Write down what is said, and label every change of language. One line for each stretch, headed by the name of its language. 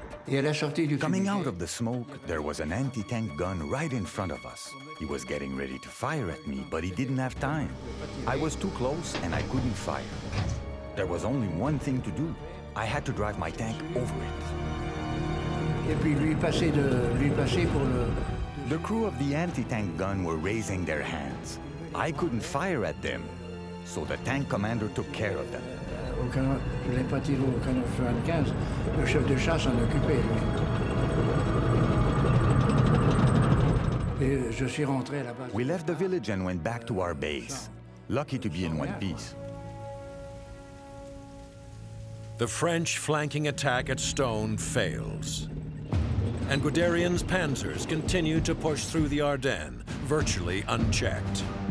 French: Et à la sortie du
English: Coming
French: fumigène,
English: out of the smoke, there was an anti-tank gun right in front of us. He was getting ready to fire at me, but he didn't have time. I was too close and I couldn't fire. There was only one thing to do. I had to drive my tank over it.
French: et puis lui passer pour le...
English: The crew of the anti-tank gun were raising their hands. I couldn't fire at them, so the tank commander took care of them.
French: Au canon, je ne l'ai pas tiré au canon 75, le chef de chasse s'en occupait, lui. Et je suis rentré à la base.
English: We left the village and went back to our base, lucky to be in one piece. The French flanking attack at Stone fails. And Guderian's panzers continue to push through the Ardennes, virtually unchecked.